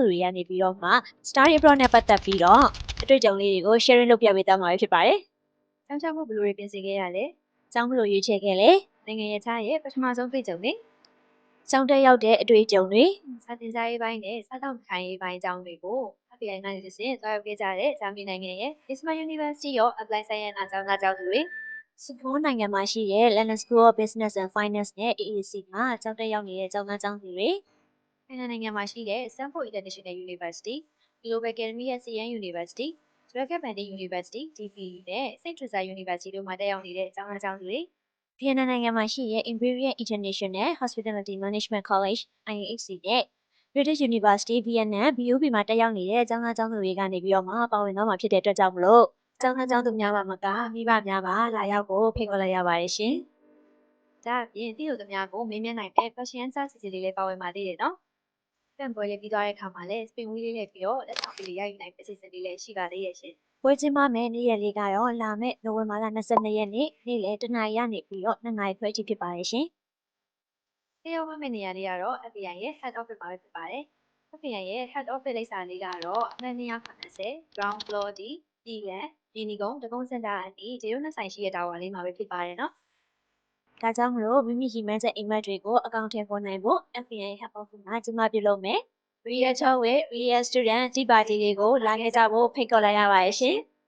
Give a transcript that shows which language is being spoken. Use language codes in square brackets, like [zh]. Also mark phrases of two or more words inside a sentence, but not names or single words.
[my] တွေကနေပြီးတော့မှ [en] Study Abroad [my] နဲ့ပတ်သက်ပြီးတော့အတွေ့အကြုံလေးတွေကို sharing လုပ်ပြပေးသွားမှာဖြစ်ပါတယ်။ကျောင်းလျှောက်ဖို့ဘယ်လိုတွေပြင်ဆင်ခဲ့ရလဲ။ကျောင်းဘယ်လိုရွေးချယ်ခဲ့လဲ။နိုင်ငံရဲ့ခြားရဲ့ပထမဆုံးတွေ့ကြုံတွေ။ကျောင်းတက်ရောက်တဲ့အတွေ့အကြုံတွေစာသင်ကြားရေးပိုင်းနဲ့စားသောက်ခိုင်းရေးပိုင်းအကြောင်းတွေကို FBI ကနေတဆင့်သွားရောက်ခဲ့ကြတဲ့ဂျာမနီနိုင်ငံရဲ့ Ismail University of Applied Science အကျောင်းသားကျောင်းသူတွေ စကိုးနိုင်ငံမှာရှိတဲ့ London School of Business and Finance နဲ့ AAC မှာကျောင်းတက်ရောက်နေတဲ့ကျောင်းသားကျောင်းသူတွေနိုင်ငံမှာရှိတဲ့ Stanford International University, Global Academy at Sion University, Dragon Banding University, DPU နဲ့ Saint Teresa University တို့မှာတက်ရောက်နေတဲ့ကျောင်းသားကျောင်းသူတွေဗီယက်နမ်နိုင်ငံမှာရှိတဲ့ Imperial International Hospitality Management College IHC နဲ့ British University Vietnam BUP မှာတက်ရောက်နေတဲ့ကျောင်းသားကျောင်းသူတွေကနေပြီးတော့မှပါဝင်သွားမှာဖြစ်တဲ့အတွက်ကြောင့်မလို့ကျောင်းသားကျောင်းသူများပါမကမိဘများပါလာရောက်ကိုဖိတ်ခေါ်လိုက်ရပါတယ်ရှင်။ဒါအပြင်ဒီလိုသူများကိုမေး မြန်းနိုင်တဲ့ [en] question answer [my] စီစဉ်လေးလည်းပါဝင်ပါသေးတယ်နော်။ပြန်ပွဲလေးပြီးသွားတဲ့အခါမှာလည်း [en] spin wheel [my] လေးနဲ့ပြီးတော့လက်ဆောင်လေးရယူနိုင်တဲ့စီစဉ်လေးလည်းရှိပါသေးရဲ့ရှင် ။ပွဲချင်းမမဲ့နေ့ရက်လေးကတော့လာမယ့်နိုဝင်ဘာလ22ရက်နေ့နေ့လယ်တနာရီကနေပြီးတော့2နာရီခွဲအထိဖြစ်ပါတယ်ရှင် ။ဒီရောက်မယ့်နေရာလေးကတော့ FBI ရဲ့ [en] head office [my] မှာပဲဖြစ်ပါတယ်။ FBI ရဲ့ [en] head office [my] လိပ်စာလေးကတော့အမှတ်280 [en] ground floor [my] D ပြည်လန်ဒီနီကုန်းတကုန်းစင်တာအနီးဂျေရုနှစ်ဆိုင်ရှိတဲ့တာဝါလေးမှာပဲဖြစ်ပါတယ်နော်။ဒါကြောင့်မလို့မိမိရည်မှန်းချက်အိမ်မက်တွေကိုအကောင့်ထဲပေါ်နိုင်ဖို့ FBI [en] head office [my] မှာကျမပြုလုပ်မယ်။ We Are Talk with We Are Student Tea Party လေးကိုလာခဲ့ကြဖို့ဖိတ်ခေါ်လိုက်ရပါတယ်ရှင်။